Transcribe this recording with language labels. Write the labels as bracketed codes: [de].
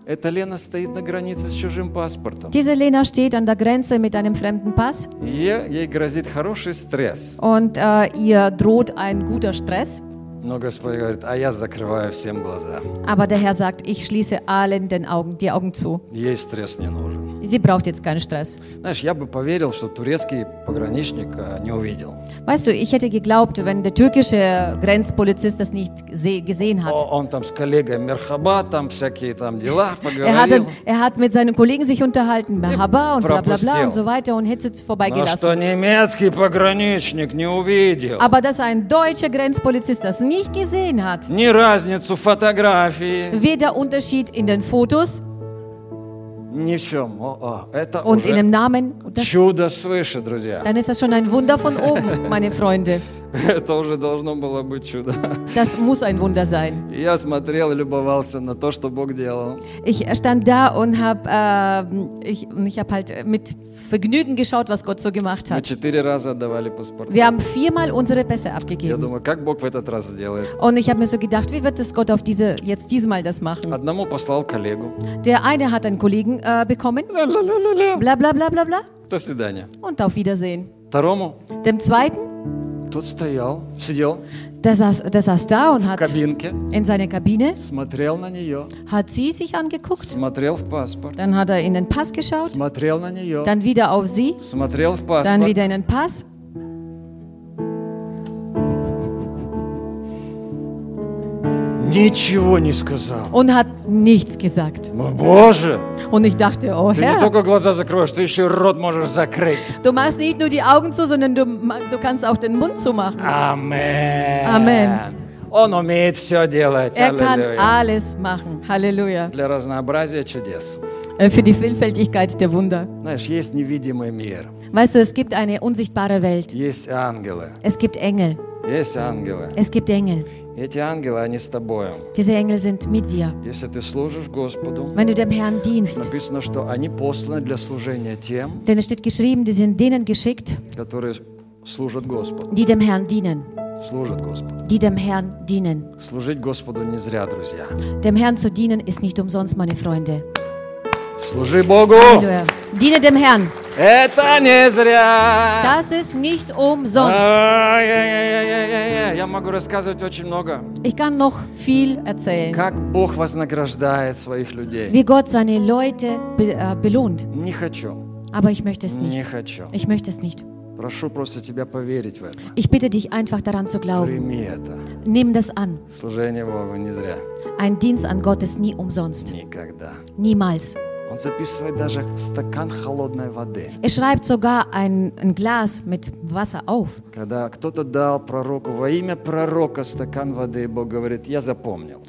[ru] Эта Лена стоит на границе с чужим паспортом. [de] Diese Lena steht an der Grenze mit einem fremden Pass. [ru] Ей грозит хороший стресс. [de] Und ihr droht ein guter Stress. [ru] Но Господь говорит, а я закрываю всем глаза. [de] Aber der Herr sagt, ich schließe allen den Augen, die Augen zu. [ru] Ей стресс не нужен. [de] Sie braucht jetzt keinen Stress. [ru] Знаешь, я бы поверил, что турецкий пограничник не увидел. [de] Weißt du, ich hätte geglaubt, wenn der türkische Grenzpolizist das nicht gesehen hat. [ru] Он там с коллегой мерхаба, там всякие там дела поговорил. [de] Er hat mit seinen Kollegen сих unterhalten, мерхаба und blablabla und so weiter und hätte vorbeigelassen. [ru] Но что немецкий пограничник не увидел. [de] Aber dass ein deutscher Grenzpolizist das nicht gesehen hat. [ru] Ни разницу фотографии. [de] Weder Unterschied in den Fotos. [ru] Ничем. Это [de] und in dem Namen, das, [ru] чудо свыше, друзья. [de] Dann ist das schon ein Wunder von oben, meine Freunde. [ru] Это уже должно было быть чудо. [de] Das muss ein Wunder sein. [ru] Я смотрел и любовался на то, что Бог делал. [de] Ich stand da und habe ich hab halt mit Vergnügen geschaut, was Gott so gemacht hat. [ru] Мы 4 раза отдавали паспорта. [de] Wir haben 4-mal unsere Pässe abgegeben. [ru] Я думаю, как Бог в этот раз сделает? [de] Und ich habe mir so gedacht, wie wird es Gott auf diese jetzt diesmal das machen? [ru] Одному послал коллегу. [de] Der eine hat einen Kollegen bekommen. [ru] Бла бла бла бла бла. До свидания. [de] Und auf Wiedersehen. [ru] Второму? [de] Dem zweiten? [ru] Тот стоял, сидел. [de] Der saß da und [ru] в [de] hat [ru] кабинке, [de] in seiner Kabine [ru] смотрел на нее, [de] hat sie sich angeguckt, [ru] смотрел в паспорт, [de] dann hat in den Pass geschaut, [ru] смотрел на нее, [de] dann wieder auf sie, [ru] смотрел в паспорт, [de] dann wieder in den Pass. [ru] Ничего не сказал. [de] Und hat nichts gesagt. [ru] Боже! [de] Und ich dachte, oh, [ru] ты [de] Herr, [ru] не только глаза закроешь, ты еще и рот можешь закрыть. [de] Du machst nicht nur die Augen zu, sondern du kannst auch den Mund zumachen. Amen. Amen. [ru] Он умеет все делать. [de] Er kann alles machen. Halleluja. [ru] Для разнообразия чудес. [de] Für die Vielfältigkeit der Wunder. [ru] Знаешь, есть невидимый мир. [de] Weißt du, es gibt eine unsichtbare Welt. [ru] Есть ангелы. [de] Es gibt Engel. [ru] Есть ангелы. [de] Es gibt Engel. [ru] Эти ангелы, они с тобой. [de] Diese Engel sind mit dir. [ru] Если ты служишь Господу, [de] wenn du dem Herrn dienst, [ru] написано, что они посланы для служения тем, [de] denn es steht geschrieben, die sind denen geschickt, [ru] которые служат Господу, [de] die dem Herrn dienen. [ru] Служат Господу. [de] Die dem Herrn dienen. [ru] Служить Господу не зря, друзья. [de] Dem Herrn zu dienen ist nicht umsonst, meine Freunde. [ru] Служи Богу. [de] Halleluja. Diene dem Herrn. [ru] Это не зря. [de] Das ist nicht umsonst. [ru] Я могу рассказывать очень много. [de] Ich kann noch viel erzählen. [ru] Как Бог вознаграждает своих людей. [de] Wie Gott seine Leute belohnt. [ru] Не хочу. [de] Aber ich möchte es nicht. [ru] Не хочу. [de] Ich möchte es nicht. [ru] Прошу просто тебя поверить в это. [de] Ich bitte dich einfach daran zu glauben. [ru] Прими это. [de] Nimm das an. [ru] Служение Богу не зря. [de] Ein Dienst an Gott ist nie umsonst. [ru] Никогда. [de] Niemals. [ru] Он записывает даже стакан холодной воды. [de] Er schreibt sogar ein Glas mit Wasser auf. [ru] Когда кто-то дал пророку во имя пророка стакан воды, Бог говорит, я запомнил.